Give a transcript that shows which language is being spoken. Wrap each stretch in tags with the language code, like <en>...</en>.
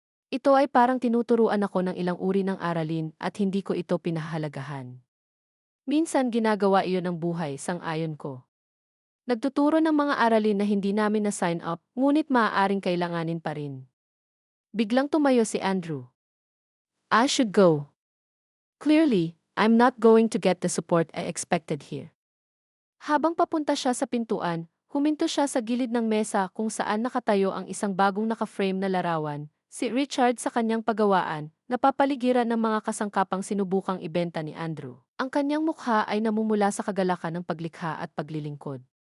<tl>Ito ay parang tinuturuan ako ng ilang uri ng aralin at hindi ko ito pinahalagahan. Minsan ginagawa iyon ng buhay, sang-ayon ko. Nagtuturo ng mga aralin na hindi namin na-sign up, ngunit maaaring kailanganin pa rin. Biglang tumayo si Andrew.</tl> <en>I should go. Clearly, I'm not going to get the support I expected here.</en> <tl>Habang papunta siya sa pintuan, huminto siya sa gilid ng mesa kung saan nakatayo ang isang bagong naka-frame na larawan, si Richard sa kanyang pagawaan, napapaligiran ng mga kasangkapang sinubukang ibenta ni Andrew. Ang kanyang mukha ay namumula sa kagalakan ng paglikha at paglilingkod.</tl>